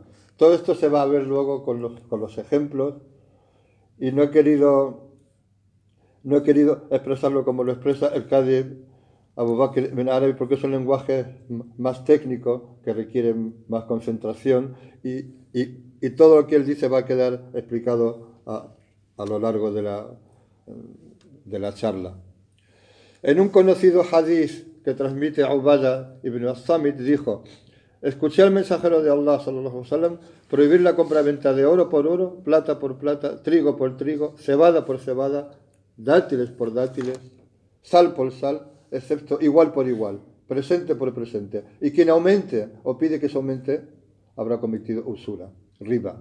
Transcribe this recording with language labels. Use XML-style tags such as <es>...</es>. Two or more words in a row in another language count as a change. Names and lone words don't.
<es>Todo esto se va a ver luego con los ejemplos, y no he querido expresarlo como lo expresa el Qadi Abu Bakr ibn Arabi, porque es un lenguaje más técnico que requiere más concentración, y todo lo que él dice va a quedar explicado a lo largo de la charla. En un conocido hadith que transmite Ubadah ibn al-Samit, dijo: escuché al mensajero de Allah</es> <ar>صلى الله عليه وسلم</ar> <es>prohibir la compra-venta de oro por oro, plata por plata, trigo por trigo, cebada por cebada, dátiles por dátiles, sal por sal, excepto igual por igual, presente por presente. Y quien aumente o pide que se aumente habrá cometido usura, riba.</es>